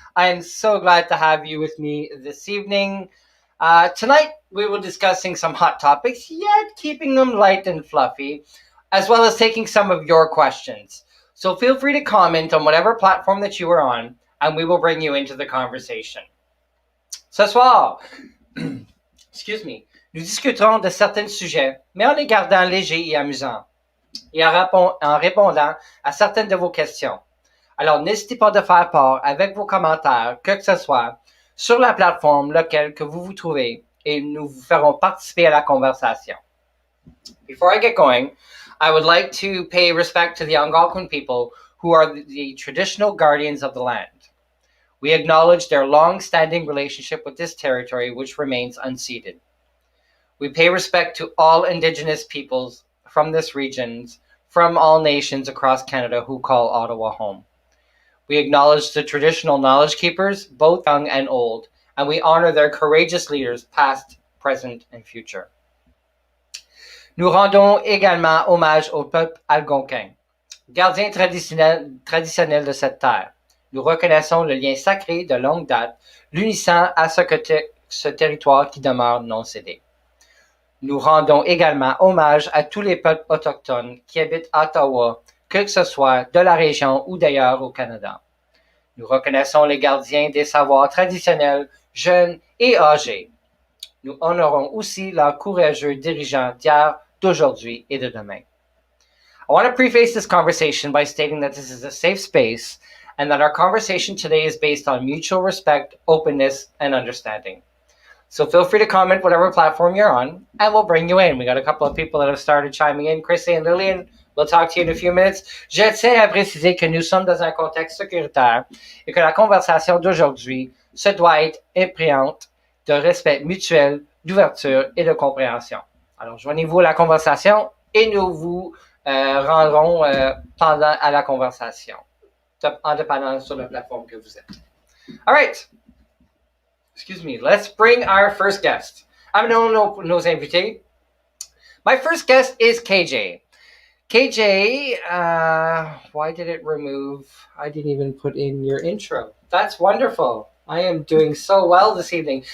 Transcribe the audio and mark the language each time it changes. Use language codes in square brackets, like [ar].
[en] I am so glad to have you with me this evening. Tonight, we will be discussing some hot topics, yet keeping them light and fluffy, as well as taking some of your questions. So feel free to comment on whatever platform that you are on, and we will bring you into the conversation. [fr] Ce soir, [en] excuse me, [fr] nous discuterons de certains sujets, mais en les gardant légers et amusants, et en répondant à certaines de vos questions. Alors, n'hésitez pas de faire part avec vos commentaires, que ce soit, sur la plateforme laquelle que vous vous trouvez, et nous vous ferons participer à la conversation. [en] Before I get going, I would like to pay respect to the Algonquin people who are the traditional guardians of the land. We acknowledge their long-standing relationship with this territory, which remains unceded. We pay respect to all Indigenous peoples from this region, from all nations across Canada who call Ottawa home. We acknowledge the traditional knowledge keepers, both young and old, and we honor their courageous leaders, past, present, and future. [fr] Nous rendons également hommage au peuple algonquin, gardien traditionnel de cette terre. Nous reconnaissons le lien sacré de longue date, l'unissant à ce territoire qui demeure non cédé. Nous rendons également hommage à tous les peuples autochtones qui habitent à Ottawa, que ce soit de la région ou d'ailleurs au Canada. Nous reconnaissons les gardiens des savoirs traditionnels, jeunes et âgés. Nous honorons aussi leurs courageux dirigeants d'hier, d'aujourd'hui et de demain. [en] I want to preface this conversation by stating that this is a safe space and that our conversation today is based on mutual respect, openness, and understanding. So feel free to comment whatever platform you're on, and we'll bring you in. We got a couple of people that have started chiming in. Chrissy and Lillian, we'll talk to you in a few minutes. [fr] Je tiens à préciser que nous sommes dans un contexte sécuritaire et que la conversation d'aujourd'hui se doit être imprégnante de respect mutuel, d'ouverture et de compréhension. Alors, joignez-vous à la conversation et nous vous rendrons pendant à la conversation, en dépendant sur la plateforme que vous êtes. [en] All right. Excuse me. Let's bring our first guest. [fr] Nos invités. [en] My first guest is KJ. KJ, why did it remove? I didn't even put in your intro. That's wonderful. I am doing so well this evening.